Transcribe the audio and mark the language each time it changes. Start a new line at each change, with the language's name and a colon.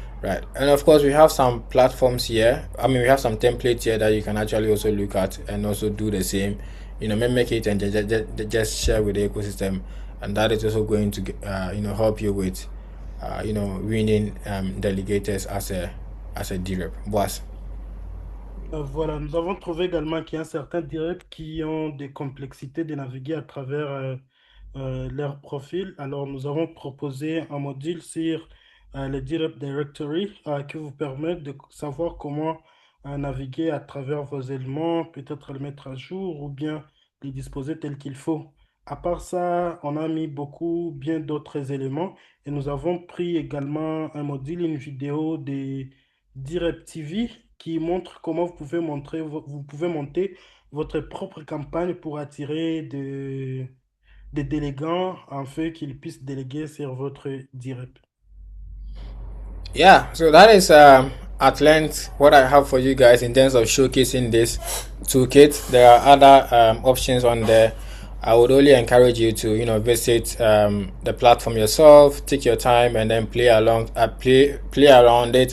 English: Right, and of course we have some platforms here. We have some templates here that you can actually also look at and also do the same. Make it and just share with the ecosystem, and that is also going to help you with winning delegators as a DRep. Boss.
French: Voilà, nous avons trouvé également qu'il y a certains DRep qui ont des complexités de naviguer à travers leur profil. Alors, nous avons proposé un module sur le DRep Directory qui vous permet de savoir comment naviguer à travers vos éléments, peut-être le mettre à jour ou bien les disposer tel qu'il faut. À part ça, on a mis bien d'autres éléments et nous avons pris également un module, une vidéo des DRep TV qui montre comment vous pouvez monter votre propre campagne pour attirer des délégants afin qu'ils puissent déléguer sur votre DRep.
English: Yeah, so that is at length what I have for you guys in terms of showcasing this toolkit. There are other options on there. I would only encourage you to visit the platform yourself, take your time, and then play around it.